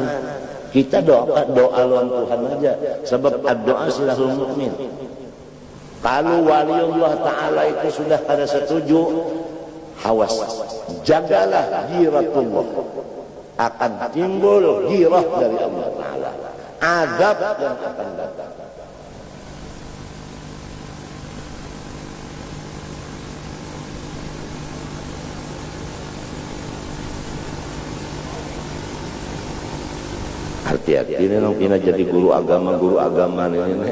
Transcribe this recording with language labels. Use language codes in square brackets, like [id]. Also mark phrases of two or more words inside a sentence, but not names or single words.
[bjn] Kita doa lawan Tuhan aja, sebab doa [ar] سلاح المؤمن. [id] Kalau waliullah Ta'ala itu sudah pada setuju, awas, jagalah giratullah, akan timbul girah dari Allah Ta'ala, azab yang akan datang. [bjn] Hati-hati ini nang pina jadi guru agama ini.